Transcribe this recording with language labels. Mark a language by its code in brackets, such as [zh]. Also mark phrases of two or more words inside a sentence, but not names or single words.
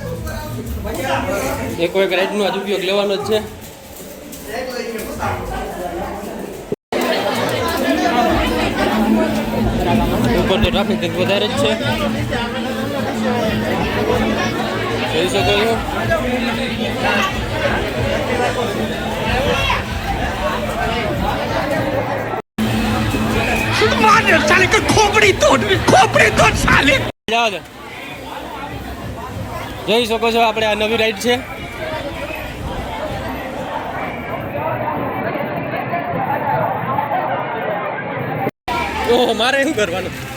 [gu] એક રાઈડનો આજ ઉપયોગ લેવાનો જ છે. ઉપર તો ટ્રાફિક વધારે જ છે જોઈ શકો છો. [hi] साले का खोपड़ी तोड़ साले [gu] જાઓ દે જોઈ શકો છો આપણે આ નવી રાઈડ છે ઓહો મારે શું કરવાનું